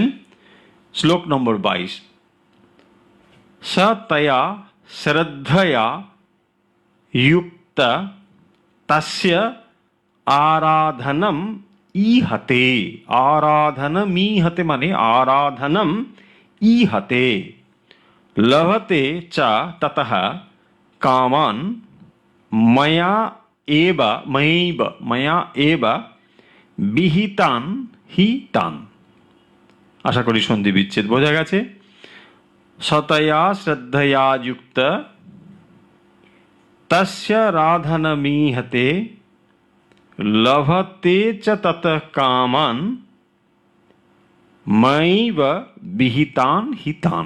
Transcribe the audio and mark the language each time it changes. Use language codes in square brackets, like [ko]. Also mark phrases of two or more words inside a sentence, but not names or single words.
[bn] শ্লোক নম্বর 22, [sa] সতয়া শ্রদ্ধয়া যুক্ত তস্য আরাধনম ইহতে। আরাধনম ইহতে মানে আরাধনম ইহতে লভতে চ ততঃ কামান ময়া এব বিহিতান হি তান। [bn] আশা করি সন্ধি বিচ্ছেদ বোঝা গেছে। [sa] সতয়া শ্রদ্ধয়া যুক্ত তস্য রাধনমীহতে লভতে চ ততঃ কামান ময়ৈব বিহিতান হিতান।